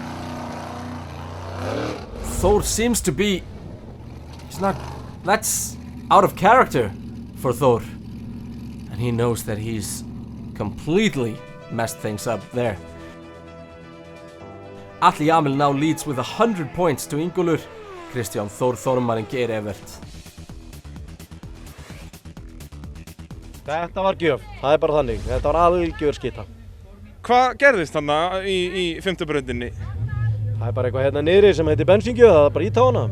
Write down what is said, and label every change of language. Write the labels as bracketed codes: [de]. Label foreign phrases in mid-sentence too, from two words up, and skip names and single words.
[en] Þór seems to be... That's out of character for Þór. And he knows that he's completely messed things up there. Atli Jamil now leads with 100 points to Ingólfur, Kristján, Þór Þormar and Geir Evert. [is] Þetta var gjöf, það bara þannig. Þetta var algjör skita. Hvað gerðist þarna í fimmtu brautinni? Það bara eitthvað hérna niðri sem heitir bensíngjöf, það bara íta á hana.